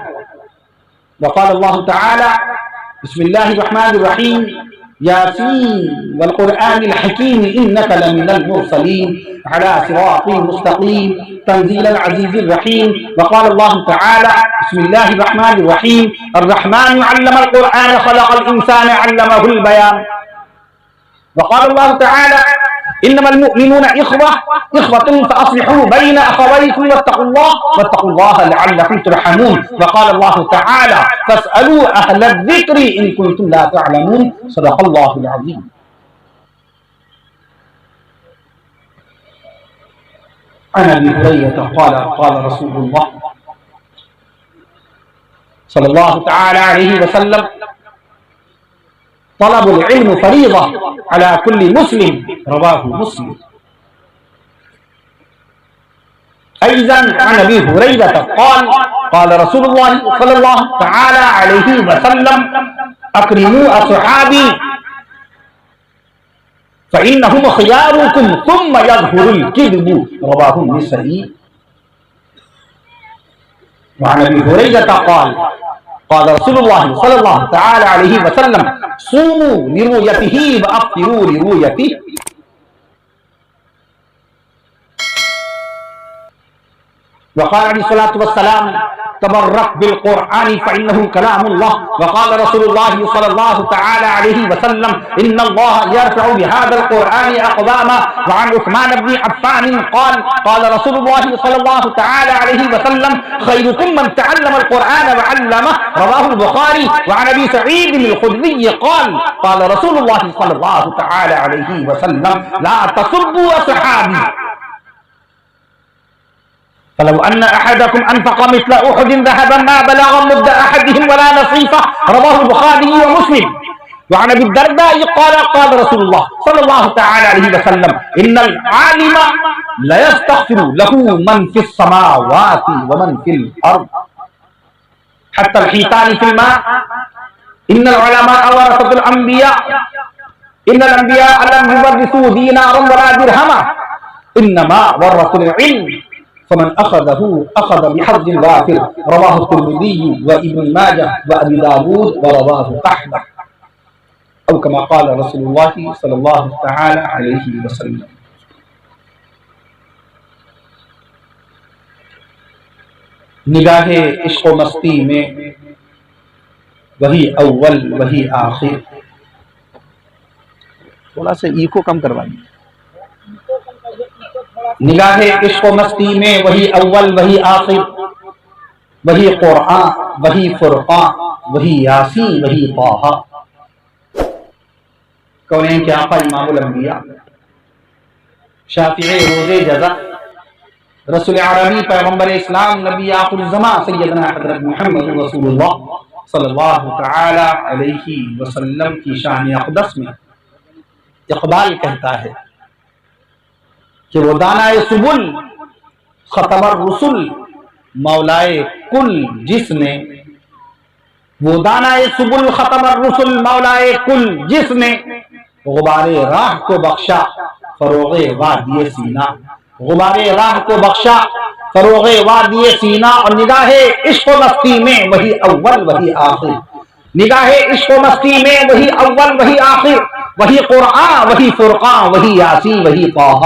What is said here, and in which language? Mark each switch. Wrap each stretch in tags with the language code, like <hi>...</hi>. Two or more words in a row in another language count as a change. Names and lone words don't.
<ar>وقال الله تعالى بسم الله الرحمن الرحيم يس والقرآن الحكيم إنك لمن المرسلين على صراط مستقيم تنزيل العزيز الرحيم. وقال الله تعالى بسم الله الرحمن الرحيم الرحمن علم القرآن خلق الإنسان علمه البيان. وقال الله تعالى إنما المؤمنون إخوة فأصلحوا بين أخويكم واتقوا الله لعلكم ترحمون. وقال الله تعالى فاسألوا أهل الذكر إن كنتم لا تعلمون. صدق الله العظيم. عن أبي هريرة قال قال رسول الله صلى الله تعالى عليه وسلم طلب العلم فريضة على كل مسلم رواه مسلم. أيضا عن أبي هريرة قال قال رسول الله صلى الله تعالى عليه وسلم أكرموا أصحابي فإنهم خياركم ثم يظهر الكذب رواه النسائي. وعن أبي هريرة قال قال رسول الله صلى الله تعالى عليه وسلم صوموا لرؤيته وأفطروا لرؤيته. وقال عليه الصلاة والسلام تبرك بالقرآن فإنه كلام الله. وقال رسول الله صلى الله تعالى عليه وسلم إن الله يرفع بهذا القرآن أقواما. وعن عثمان بن عفان قال قال رسول الله صلى الله تعالى عليه وسلم خيركم من تعلم القرآن وعلمه رواه البخاري. وعن أبي سعيد الخدري قال قال رسول الله صلى الله تعالى عليه وسلم لا تسبوا أصحابي فلو أن أحدكم أنفق مثل أحد ذهبا ما بلغ مد أحدهم ولا نصيفه رواه البخاري ومسلم. وعن أبي الدرداء قال قال رسول الله صلى الله تعالى عليه وسلم إن العالم ليستغفر له من في السماوات ومن في الأرض حتى الحيتان في الماء. إن العلماء ورثة الأنبياء إن الأنبياء لم يورثوا دينارا ولا درهما إنما ورثوا العلم فمن أخذه أخذ بحظ وافر رواه الترمذي وابن ماجه وأبي داود ورواه أحمد أو كما قال رسول الله صلى الله تعالى عليه وسلم.</ar> <ur>نگاہِ عشق و مستی میں وہی اول وہی آخر. تھوڑا سا ایکو کم کروائیے. نگاہِ عشق و مستی میں وہی اول وہی آخر، وہی قرآن وہی فرقان وہی یاسین وہی طٰہٰ. کونین کے آقا امام الانبیاء شافعِ روزِ جزا رسولِ عربی پیغمبرِ اسلام نبی آخر زماں سیدنا حضرت محمد رسول اللہ</ur> <ar>صلى الله تعالى عليه وسلم</ar> <ur>کی شانِ اقدس میں اقبال کہتا ہے کہ وہ دانائے سبل ختم الرسل مولائے کل جس نے، وہ دانائے سبل ختم الرسل مولائے کل جس نے غبارِ راہ کو بخشا فروغِ وادیِ سینا. غبارِ راہ کو بخشا فروغِ وادیِ سینا. اور نگاہِ عشق و مستی میں وہی اول وہی آخر، نگاہِ عشق و مستی میں وہی اول وہی آخر، وہی قرآن وہی فرقان وہی یاسین وہی طٰہٰ.</ur>